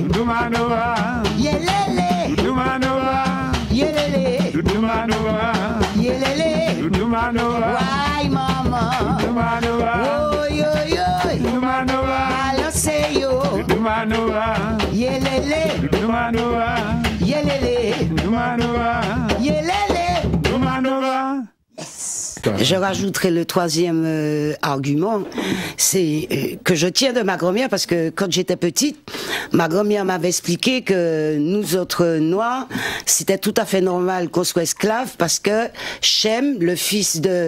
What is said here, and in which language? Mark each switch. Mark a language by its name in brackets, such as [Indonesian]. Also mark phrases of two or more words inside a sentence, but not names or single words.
[English] Doudou Manova. Yelele. Doudou Manova. Yelele. Doudou Manova. Yelele. Doudou Manova. Why mama? Doudou Manova. Oh yo yo. Doudou Manova. Balance yo. Doudou Manova. Yelele. Doudou Manova. Yelele. Doudou Manova. Yelele. Doudou Manova. [French] Je rajouterai le troisième argument, c'est que je tiens de ma grand-mère parce que quand j'étais petite, ma grand-mère m'avait expliqué que nous autres Noirs, c'était tout à fait normal qu'on soit esclaves parce que Shem, le fils de